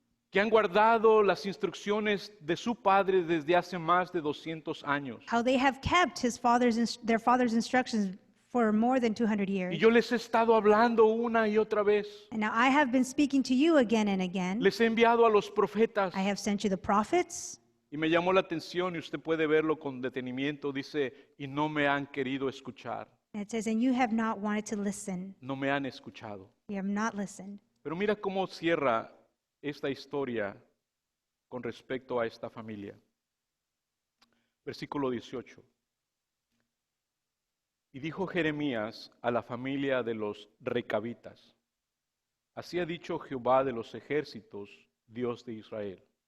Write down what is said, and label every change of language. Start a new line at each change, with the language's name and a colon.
Spanish: que han guardado las instrucciones de su padre desde hace más de 200 años.
English: how they have kept their father's instructions for more than 200 years.
Spanish: Y yo les he estado hablando una y otra vez.
English: And now I have been speaking to you again and again.
Spanish: Les he enviado a los profetas.
English: I have sent you the prophets.
Spanish: Y me llamó la atención, y usted puede verlo con detenimiento, dice, y no me han querido escuchar.
English: And it says, and you have not wanted to listen.
Spanish: No me han escuchado.
English: You have not listened.
Spanish: Pero mira cómo cierra esta historia con respecto a esta familia. Versículo 18. Y dijo Jeremías a la familia de los recabitas: así ha dicho Jehová de los ejércitos, Dios de Israel.